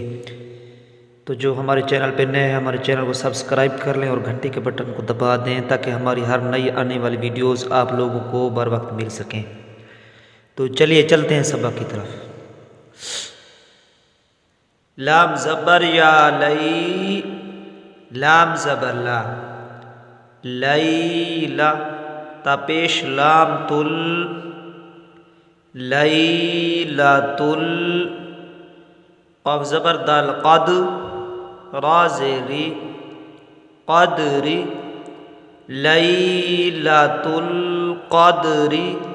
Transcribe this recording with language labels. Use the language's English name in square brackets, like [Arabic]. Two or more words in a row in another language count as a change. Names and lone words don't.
[Urdu] تو جو ہمارے چینل پہ نئے ہیں ہمارے چینل کو سبسکرائب کر لیں اور گھنٹی کے بٹن کو دبا دیں تاکہ ہماری ہر نئی آنے والی ویڈیوز آپ لوگوں کو بر وقت مل سکیں۔ تو چلیے چلتے ہیں سبق کی طرف۔ لام زبر یا لئی، لام زبر لا، لیلا، تا پیش لام تل، لیلاتل، قاف زبر دال قد، را زیری، قدری، لیلاتل قدری،